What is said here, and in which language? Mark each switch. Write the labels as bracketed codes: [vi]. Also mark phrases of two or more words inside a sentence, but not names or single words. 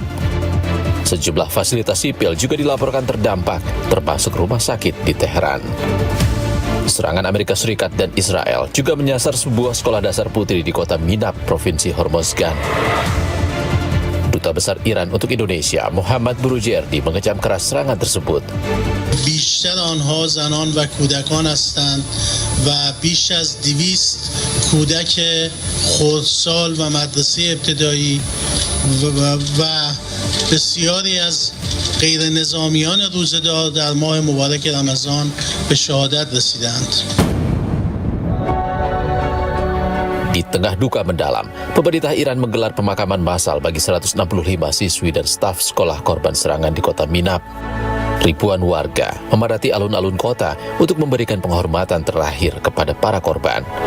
[id] Sejumlah fasilitas sipil juga dilaporkan terdampak, termasuk rumah sakit di Teheran. Serangan Amerika Serikat dan Israel juga menyasar sebuah sekolah dasar putri di kota Minab, Provinsi Hormozgan. Duta Besar Iran untuk Indonesia, Muhammad Burujerdi, mengecam keras serangan tersebut. [fa] بیشتر آنها زنان و کودکان هستند و بیش از 200 کودک خردسال و مدرسه ابتدایی و بسیاری از غیر نظامیان روزه‌دار در ماه مبارک رمضان به شهادت رسیدند. [id] Di tengah duka mendalam, pemerintah Iran menggelar pemakaman massal bagi 165 siswi dan staf sekolah korban serangan di kota Minab. Ribuan warga memadati alun-alun kota untuk memberikan penghormatan terakhir kepada para korban.